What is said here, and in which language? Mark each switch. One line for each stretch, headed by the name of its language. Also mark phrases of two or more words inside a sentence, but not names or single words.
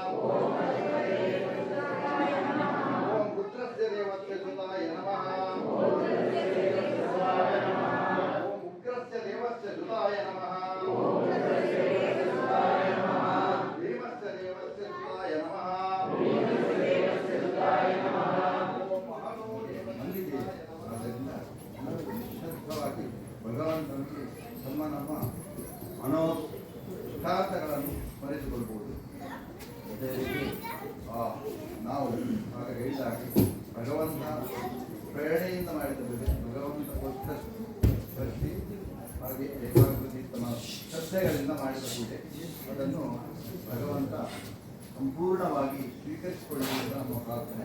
Sanskrit: ओम पुत्रस्य देवस्य सुताय नमः ओम उग्रस्य देवस्य सुताय नमः भीमस्य देवस्य सुताय नमः ओम महानो देवस्य
Kannada: ನಿಶ್ಚಿತವಾಗಿ ಭಗವಂತನಿಗೆ ತಮ್ಮ ನಮ್ಮ ಯಥಾರ್ಥಗಳನ್ನು ಸ್ಮರಿಸಿಕೊಳ್ಬಹುದು. ಅದೇ ರೀತಿ ನಾವು ಆಗ ಹೇಳಿದಾಗೆ ಭಗವಂತ ಪ್ರೇರಣೆಯಿಂದ ಮಾಡಿದ ಬಗ್ಗೆ ಭಗವಂತ ಕೊಟ್ಟ ಭಕ್ತಿ ಹಾಗೆ ಏಕಾಗ್ರತೆ ತಮ್ಮ ಶ್ರದ್ಧೆಗಳಿಂದ ಮಾಡಿದ ಪೂಜೆ ಅದನ್ನು ಭಗವಂತ ಸಂಪೂರ್ಣವಾಗಿ ಸ್ವೀಕರಿಸಿಕೊಳ್ಳುವುದು ನಮ್ಮ ಪ್ರಾರ್ಥನೆ.